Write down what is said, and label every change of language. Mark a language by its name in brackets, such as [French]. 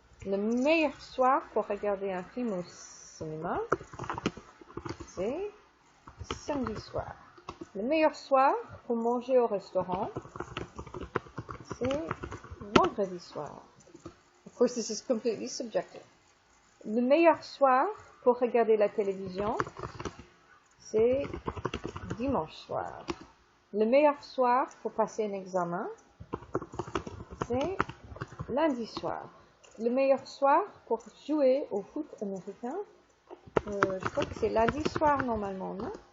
[French] Le meilleur soir pour regarder un film au cinéma, c'est samedi soir. Le meilleur soir pour manger au restaurant, c'est vendredi soir. [English] Of course, this is completely subjective. [French] Le meilleur soir pour regarder la télévision, c'est dimanche soir. Le meilleur soir pour passer un examen, c'est lundi soir. Le meilleur soir pour jouer au foot américain, je crois que c'est lundi soir normalement, non?